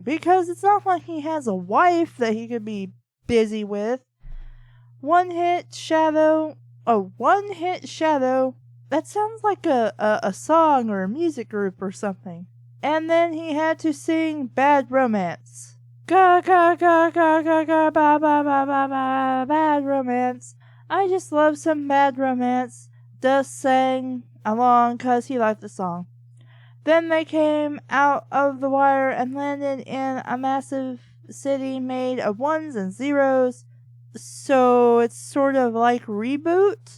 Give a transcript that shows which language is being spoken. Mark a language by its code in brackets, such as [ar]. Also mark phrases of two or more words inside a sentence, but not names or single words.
[en] Because it's not like he has a wife that he could be busy with. One hit shadow. That sounds like a song or a music group or something. And then he had to sing Bad Romance. Ga ga ga ga ga ga ba ba ba ba ba. Bad Romance. I just love some Bad Romance. Dust sang along 'cause he liked the song. Then they came out of the wire and landed in a massive city made of ones and zeros. So it's sort of like Reboot.